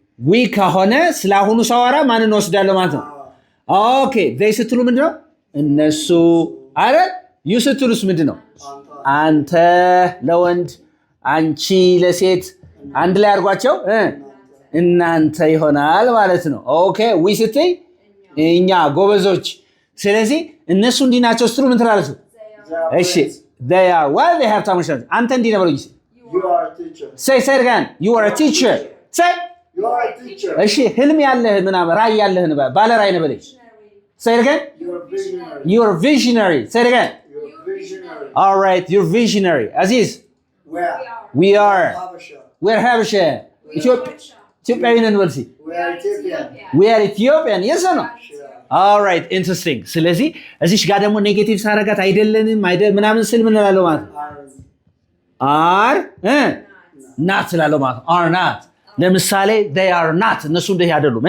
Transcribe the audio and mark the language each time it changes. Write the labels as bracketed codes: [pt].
[am] we ከሆነ ስላሁኑ ሳወራ ማንን ወስዳለሁ ማለት ነው okay they ስትሉ ምንድነው እነሱ አረ you ስትሉስ ምንድነው አንተ ለወንድ አንቺ ለሴት አንድ ላይ አድርጓቸው እናንተ ይሆናል ማለት ነው ኦኬ we ስትይ እኛ ጎበዞች ስለዚህ እነሱ እንዲናቸው ስትሉ ምን ትላለች እሺ [en] they are well they have time [am] አንተ እንዲ ነው በሉኝ [en] you are a teacher say again you are a teacher say you are a teacher [am] እሺ ህልም ያለህ ምናምን ራይ ያለህ ባለ ራይ ነው በለኝ [en] say again you are visionary say again visionary all right you're visionary aziz where we are Habasha we're Habasha [am] ኢትዮጵያዊ ነን በልሲ [en] we are Ethiopian yes or no all right interesting [am] ስለዚህ እዚሽ ጋር ደግሞ ኔጌቲቭ ሳረጋት አይደለንም ምናምን ስል ምን እላለሁ ማለት are not ስላለው ማለት are not ለምሳሌ [en] they are not [am] እነሱ እንደዚህ አይደሉም